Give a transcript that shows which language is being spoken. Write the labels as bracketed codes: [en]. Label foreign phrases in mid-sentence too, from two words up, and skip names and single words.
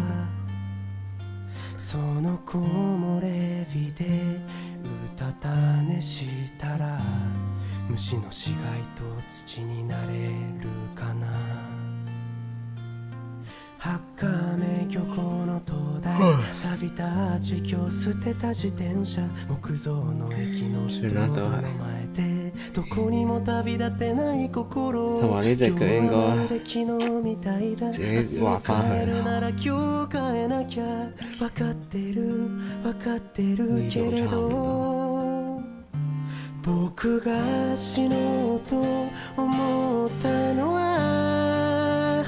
[ja] その木漏れ日でうたた寝したら虫の死骸と土になれるかな八亀漁港の灯台錆びた地橋捨てた自転車木造の駅のストーブの前でどこにも旅立てない心 [yue] 同埋呢隻腳應該 [ja] 昨日みたいだ [yue] 自己畫返去 [ja] るなら今日変えなきゃ分かってるけれど僕が死のうと思ったのは